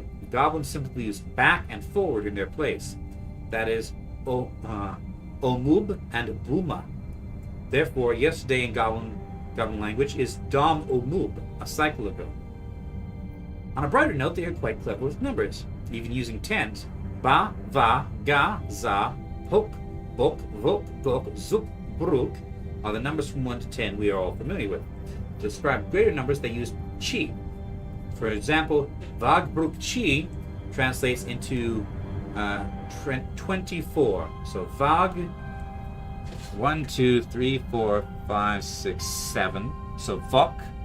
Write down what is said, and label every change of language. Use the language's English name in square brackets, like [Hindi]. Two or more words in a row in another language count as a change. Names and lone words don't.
[English] Goblins simply use back and forward in their place. That is, omub and buma. Therefore, yesterday in goblin language is dom omub, a cycle ago. On a brighter note, they are quite clever with numbers, even using tens. Ba, va, ga, za, hok, bok, vok, gok, zup, bruk are the numbers from 1 to 10 we are all familiar with. To describe greater numbers, they use chi. For example, vag, bruk, chi translates into 24. So vag, 1, 2, 3, 4, 5, 6, 7. So vok.